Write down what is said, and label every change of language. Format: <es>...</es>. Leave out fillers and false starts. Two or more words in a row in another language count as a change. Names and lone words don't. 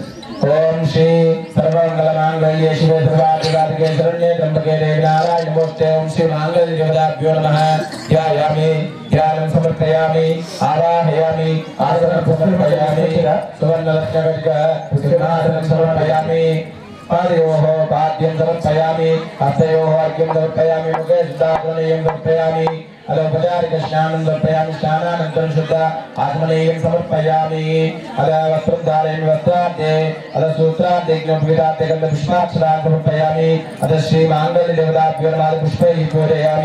<sa>ఓం శ్రీ సర్వమంగళమాంగళ్యే శివే సర్వాధికారికే శరణ్యే త్ర్యంబకే దేవి నారాయణ నమోస్తే। ఓం శ్రీ మాంగళ్య దేవతాభ్యో నమః। ధ్యాయామి ధ్యానం సమర్పయామి ఆవాహయామి ఆసనం సమర్పయామి సువర్ణరత్నఘటిక సింహాసనం సమర్పయామి पादयोः पाद्यं समर्पयामि हस्तयोः अर्घ्यं समर्पयामि मुखे शुद्धात्मनेयं समर्पयामि अलोपचारिक स्नानं समर्पयामि स्नानानन्तरं शुद्ध आत्मनेयं समर्पयामि वस्त्रं धारयामि वस्त्रार्थे सूत्रार्थे ज्ञापविदार्थे गन्धपुष्पाक्षरान् समर्पयामि श्री माङ्गल्यदेवताभ्यो नमः पुष्पैः पूजयामि।</sa>